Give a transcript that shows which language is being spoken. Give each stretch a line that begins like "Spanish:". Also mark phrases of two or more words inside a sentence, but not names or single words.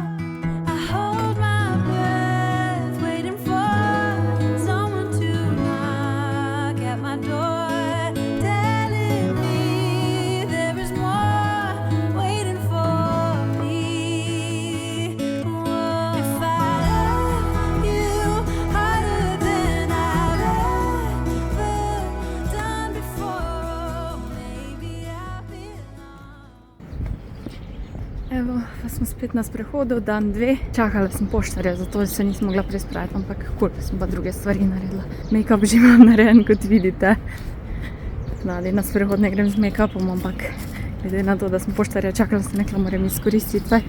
English: I hold my breath, waiting for someone to knock at my door, telling me there is more waiting for me. Whoa. If I love you harder than I've ever done before, maybe I belong.
Slovenian: Evo, pa smo spet na sprehodu, dan 2. Čakala sem poštarja, zato se nisem mogla prej spraviti, ampak kul, sem pa druge stvari naredila. Make-up že imam narejen, kot vidite. Nadej na sprehod ne grem z make-upom, ampak glede na to, da sem poštarja čakala, sem rekla, moram izkoristiti več.